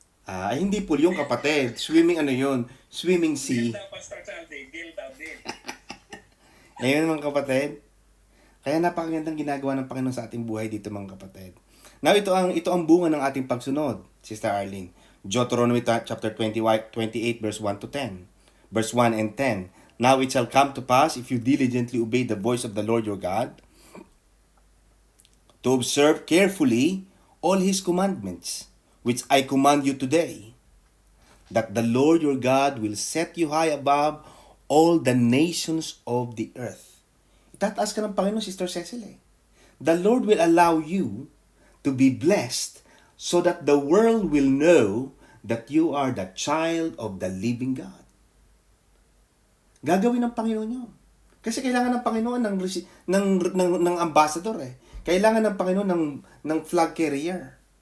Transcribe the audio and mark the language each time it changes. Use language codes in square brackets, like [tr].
[tl] Ay, hindi pool yung kapatid. Swimming ano yun? [en] Swimming sea. [tl] Deal daw, Pastor Saldi. Deal daw, deal. Ayun mga kapatid. Kaya napakagandang ginagawa ng Panginoon sa ating buhay dito mga kapatid. Now, ito ang bunga ng ating pagsunod, Sister Arlene. [en] Deuteronomy chapter 28, verse 1 to 10. Verse 1 and 10. Now it shall come to pass, if you diligently obey the voice of the Lord your God, to observe carefully all His commandments, which I command you today, that the Lord your God will set you high above all the nations of the earth. [tl] Itataas ka ng Panginoon, Sister Cecil eh. [en] The Lord will allow you to be blessed so that the world will know that you are the child of the living God. [tl] Gagawin ng Panginoon yun. Kasi kailangan ng Panginoon ng ambassador eh. Kailangan ng Panginoon ng flag carrier.